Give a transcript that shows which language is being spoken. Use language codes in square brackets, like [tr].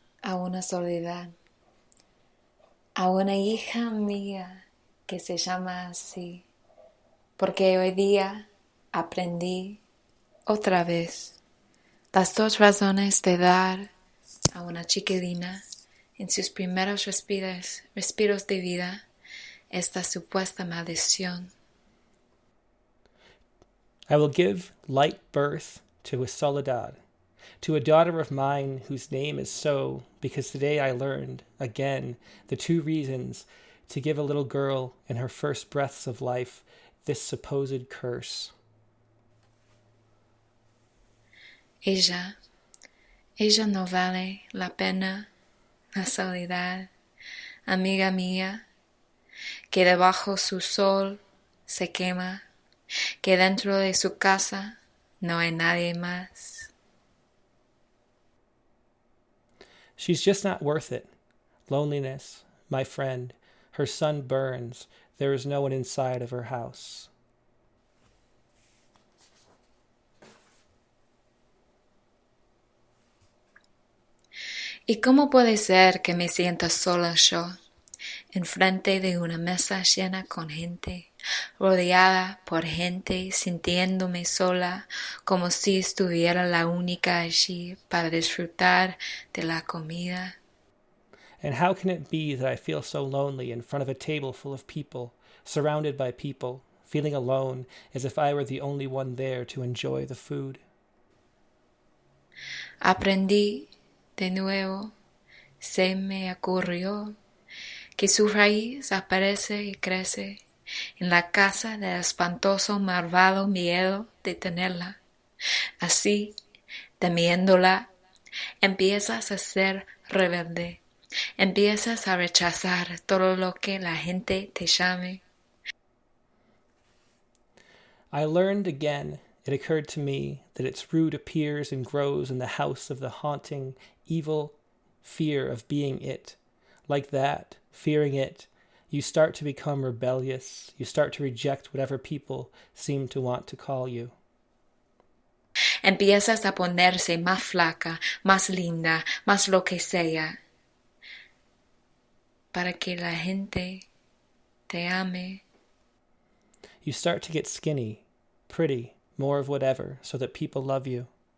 [es] a una soledad, a una hija mía que se llama así, porque hoy día aprendí otra vez las dos razones de dar a una chiquilina en sus primeros respiros de vida esta supuesta maldición. [en] I will give light birth to a soledad, to a daughter of mine whose name is so, because today I learned, again, the two reasons to give a little girl in her first breaths of life this supposed curse. [es] Ella no vale la pena, la soledad, amiga mía, que debajo su sol se quema, que dentro de su casa no hay nadie más. [en] She's just not worth it. Loneliness, my friend, her sun burns, there is no one inside of her house. [es] ¿Y cómo puede ser que me sienta sola yo, enfrente de una mesa llena con gente, rodeada por gente, sintiéndome sola, como si estuviera la única allí para disfrutar de la comida? [en] And how can it be that I feel so lonely in front of a table full of people, surrounded by people, feeling alone, as if I were the only one there to enjoy the food? [es] Aprendí de nuevo, se me ocurrió que su raíz aparece y crece en la casa del espantoso malvado miedo de tenerla. Así, temiéndola, empiezas a ser rebelde, empiezas a rechazar todo lo que la gente te llame. [en] I learned again, it occurred to me, that its root appears and grows in the house of the haunting, evil fear of being it. Like that, fearing it, you start to become rebellious, you start to reject whatever people seem to want to call you. [es] Empiezas a ponerse más flaca, más linda, más lo que sea, para que la gente te ame. [en] You start to get skinny, pretty, more of whatever, so that people love you.